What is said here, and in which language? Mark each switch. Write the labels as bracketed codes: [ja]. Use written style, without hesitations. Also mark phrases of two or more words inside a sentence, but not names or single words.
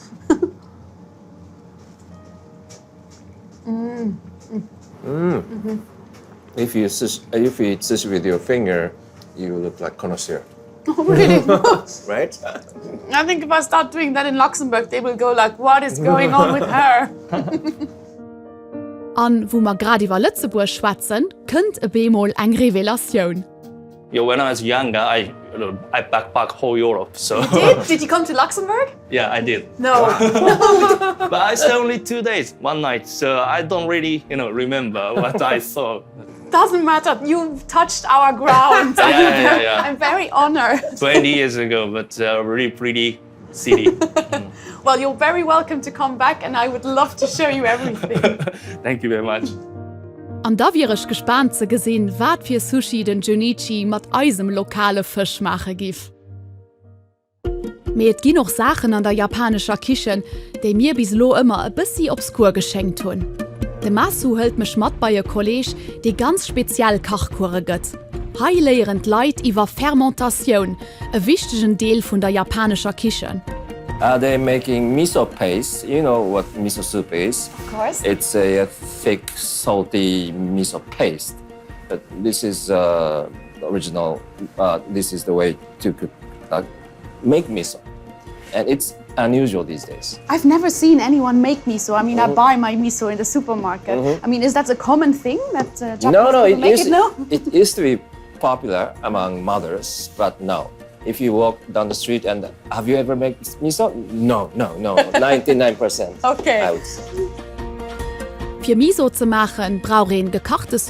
[en] If you eat sushi with your finger, you look like connoisseur. Oh, really? Right? I think if I start doing that in Luxembourg, they will go like, what is going on with her? [lb] An wo ma grad iwwer Lützeburg schwatzen, kënnt e Bemol eng Revelatioun. [en] Yeah, when I was younger, I backpacked whole Europe. So Did you come to Luxembourg? yeah, I did. No. But I stayed only 2 days, one night. So I don't really, remember what I saw. Doesn't matter. You've touched our ground. Yeah. I'm very honored. 20 years ago, but really pretty city. Well, you're very welcome to come back and I would love to show you everything. Thank you very much. [lb] An da wierech gespannt ze gesinn, wat fir Sushi den Junichi mat eisem lokale Fisch mache gif. Me et gi noch Sachen an der japanischer Kichen, déi mir bis lo immer e bissi obskur geschenkt hunn. De Masu hält mech mat bei je Kolleg, déi ganz speziell Kachkure gëtt. Hei leierend Leiit iwwer Fermentation, e wichtegen Deel vun der japanischer Kichen. [en] They're making miso paste. You know what miso soup is? Of course. It's a thick, salty miso paste. But this is original. This is the way to make miso. And it's unusual these days. I've never seen anyone make miso. I mean, I buy my miso in the supermarket. I mean, is that a common thing that Japanese people make it now? It used to be popular among mothers, but no. If you walk down the street and have you ever made miso? No. 99%. Okay. Out. [lb] Fir Miso ze machen, brauchen gekochte